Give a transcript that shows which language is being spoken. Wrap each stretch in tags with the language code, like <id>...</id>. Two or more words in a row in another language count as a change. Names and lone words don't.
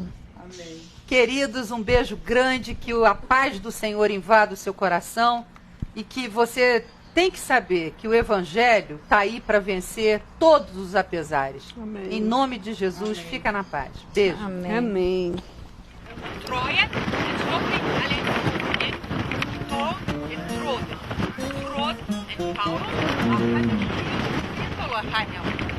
<pt>Amém. Queridos, um beijo grande, que a paz do Senhor invada o seu coração, e que você tem que saber que o Evangelho está aí para vencer todos os apesares. Amém. Em nome de Jesus, fica na paz. Beijo. Amém. Troje, Sopli, alle, Tro, Trode, Frod, Paulus, Tindolo, Hanya,</pt>